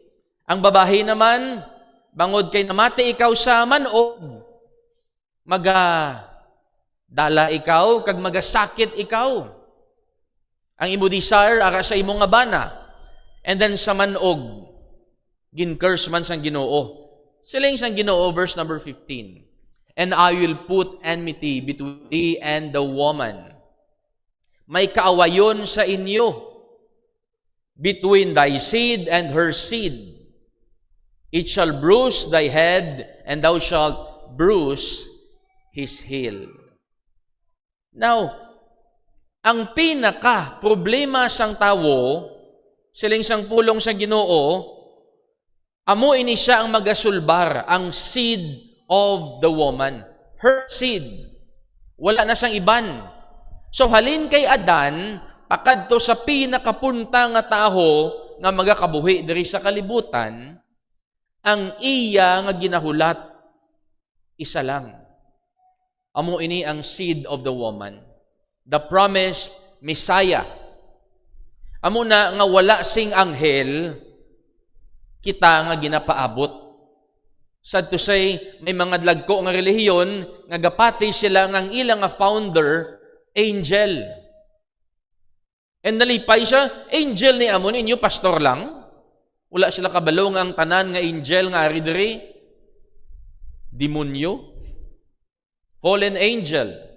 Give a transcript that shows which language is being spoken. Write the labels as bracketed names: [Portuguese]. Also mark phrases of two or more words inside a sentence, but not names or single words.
[Hiligaynon] Ang babae naman, bangod kay namati ikaw sa manog, dala ikaw, kag magasakit ikaw. Ang imo desire, ara sa imo nga bana. And then sa manog, gin-curse man sang Ginoo. Siling sang Ginoo, [English] verse number 15. And I will put enmity between thee and the woman. [Hiligaynon] May kaawayon sa inyo, [English] between thy seed and her seed. It shall bruise thy head, and thou shalt bruise his heel. Now, [Hiligaynon] ang pinaka-problema sang tawo, siling sang pulong sa Ginoo, Amo ini siya ang magasulbar, ang [English] seed of the woman. Her seed. [Hiligaynon] Wala na siyang iban. So halin kay Adan, pakadto sa pinakapunta nga taho nga magakabuhi diri sa kalibutan, ang iya nga ginahulat isa lang. Amo ini ang [English] seed of the woman, the promised Messiah. [Hiligaynon] Amo na nga wala sing anghel kita nga ginapaabot. [English] Sad to say, [Hiligaynon] may mga dlagko nga relihiyon nga gapati sila nga ang ilang nga founder angel. And nalipay siya, angel ni amon inyo pastor lang. Wala sila kabalo nga ang tanan nga angel nga ari diri. [English] Demonyo. Fallen angel.